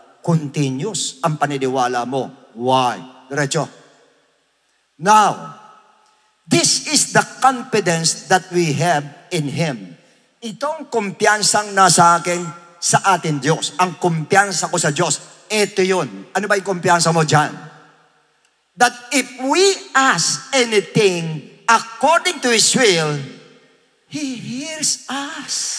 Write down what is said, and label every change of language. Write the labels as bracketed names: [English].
[Filipino] continuous ang paniniwala mo. Why? Diretso. [English] Now, this is the confidence that we have in Him. [Filipino] Itong kumpiyansang nasa akin, sa atin Diyos. Ang kumpiyansa ko sa Diyos, ito yun. Ano ba yung kumpiyansa mo dyan? [English] That if we ask anything according to His will, He hears us.